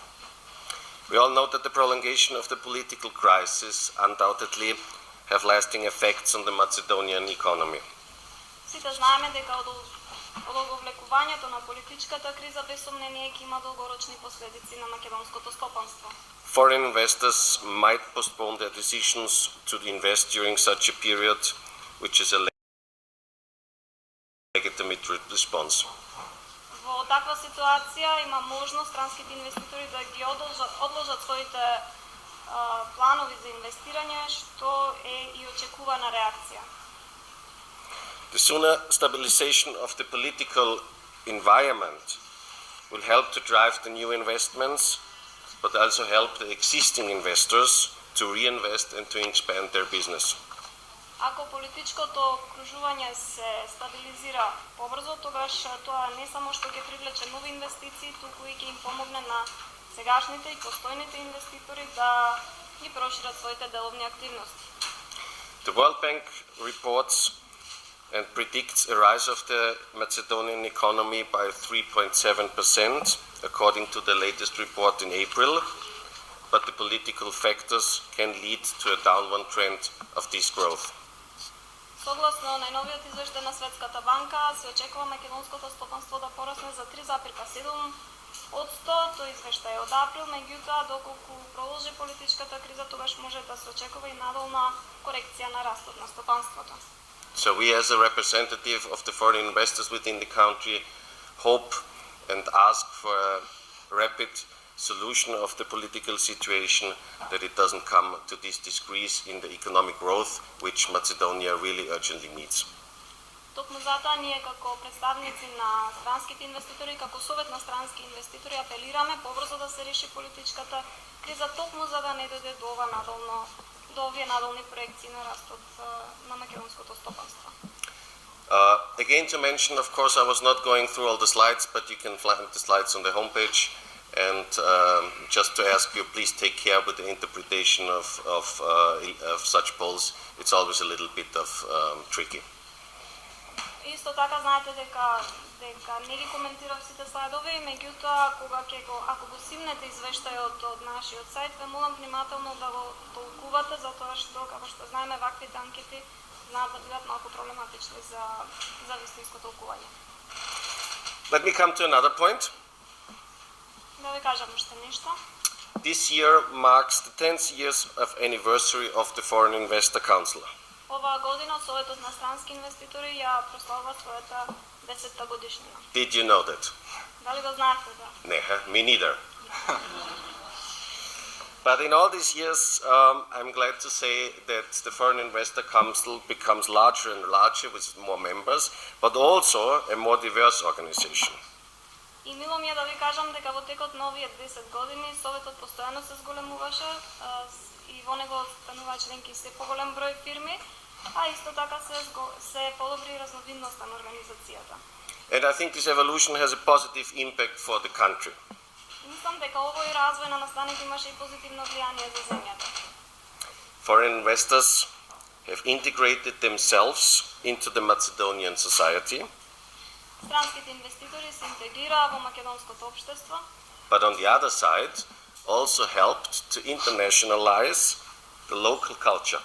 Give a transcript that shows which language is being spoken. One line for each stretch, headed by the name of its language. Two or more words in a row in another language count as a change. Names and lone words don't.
English: We all know that the prolongation of the political crisis undoubtedly have lasting effects on the Macedonian economy.
Macedonian: Сите знаеме дека одолговлекувањето на политичката криза без сомнение ќе има долгорочни последици на македонското стопанство.
English: Foreign investors might postpone their decisions to invest during such a period, which is a legitimate response.
Macedonian: Во таква ситуација има можност странските инвеститори да ги одложат своите планови за инвестирање, што е и очекувана реакција.
English: The sooner stabilization of the political environment will help to drive the new investments, but also help the existing investors to reinvest and to expand their business.
Macedonian: Ако политичкото окружување се стабилизира побрзо, тогаш тоа не само што ќе привлече нови инвестиции, туку и ќе им помогне на сегашните и постојните инвеститори да ги прошират своите деловни активности.
English: The World Bank reports and predicts a rise of the Macedonian economy by 3.7%, according to the latest report in April, but the political factors can lead to a downward trend of this growth.
Macedonian: Согласно најновиот извештај на Светската банка, се очекува македонското стопанство да порасне за 3,7%. Тој извештај од април, меѓутоа доколку продолжи политичката криза, тогаш може да се очекува и надолна корекција на растот на стопанството.
English: So we, as a representative of the foreign investors within the country, hope and ask for a rapid solution of the political situation, that it doesn't come to this decrease in the economic growth, which Macedonia really urgently needs.
Macedonian: Токму затоа ние како представници на странските инвеститори, како Совет на странски инвеститори апелираме побрзо да се реши политичката криза, токму за да не дојде до овие надолни проекции на растот на македонското стопанство.
English: Again, to mention, of course, I was not going through all the slides, but you can find the slides on the homepage. And just to ask you, please take care with the interpretation of such polls. It's always a little bit of tricky.
Macedonian: Исто така знаете дека не ги коментирав сите слайдови, меѓутоа ако го симнете извештајот од нашиот сајт, ве молам внимателно да го толкувате, затоа што како што знаеме ваквите анкети знаат да бидат малку проблематични за вистинско толкување.
English: Let me come to another point.
Macedonian: Да ви кажам уште нешто.
English: This year marks the 10th years of anniversary of the Foreign Investor Council.
Macedonian: Оваа година Советот на странски инвеститори ја прославува својата 10-та годишнина.
English: Did you know that?
Macedonian: Дали го знаете да?
English: Ne, me neither. But in all these years, I'm glad to say that the Foreign Investor Council becomes larger and larger with more members, but also a more diverse organization.
Macedonian: И мило ми е да ви кажам дека во текот на овие 10 години Советот постојано се зголемуваше и во него станува членки се поголем број фирми, а исто така се подобри разновидноста на организацијата.
English: And I think this evolution has a positive impact for the country.
Macedonian: Мислам дека овој развој на настаните имаше и позитивно влијание за земјата.
English: Foreign investors have integrated themselves into the Macedonian society.
Macedonian: Странските инвеститори се интегрираа во македонското општество.
English: But on the other side, also helped to internationalize the local culture.